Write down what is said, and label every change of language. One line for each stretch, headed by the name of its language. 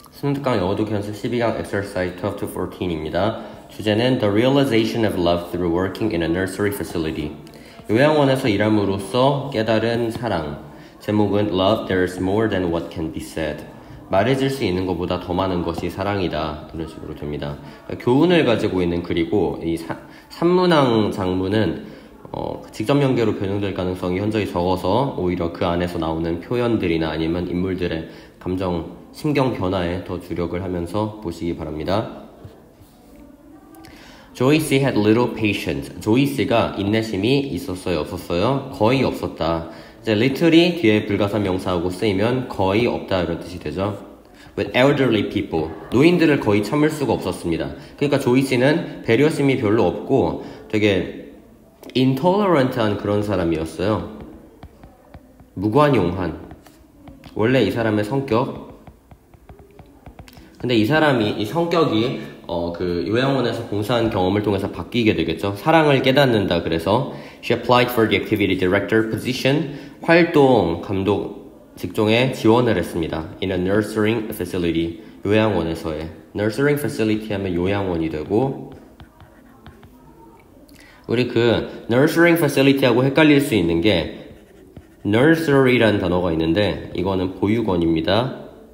Korean: 성특강 영어 독해 연습 12강
English: exercise 12 to 14
Korean: 입니다. 주제는
English: The realization of love through working in a nursery facility.
Korean: 요양원에서 일함으로써 깨달은 사랑. 제목은
English: Love, there's more than what can be said.
Korean: 말해질 수 있는 것보다 더 많은 것이 사랑이다. 이런 식으로 됩니다. 교훈을 가지고 있는 글이고 이 산문항 장문은 직접 연계로 변형될 가능성이 현저히 적어서 오히려 그 안에서 나오는 표현들이나 아니면 인물들의 감정, 심경 변화에 더 주력을 하면서 보시기 바랍니다.
English: Joyce had little patience.
Korean: 조이스가 인내심이 있었어요, 없었어요? 거의 없었다. 이제 little이 뒤에 불가산 명사하고 쓰이면 거의 없다 이런 뜻이 되죠.
English: With elderly people.
Korean: 노인들을 거의 참을 수가 없었습니다. 그러니까 조이스는 배려심이 별로 없고 되게 intolerant한 그런 사람이었어요. 무관용한. 원래 이 사람의 성격. 근데 이 성격이 그 요양원에서 봉사한 경험을 통해서 바뀌게 되겠죠. 사랑을 깨닫는다. 그래서
English: she applied for the activity director position.
Korean: 활동 감독 직종에 지원을 했습니다.
English: In a nursing facility.
Korean: 요양원에서의. nursing facility 하면 요양원이 되고 우리 그 nursery facility하고 헷갈릴 수 있는 게 nursery라는 단어가 있는데 이거는 보육원입니다.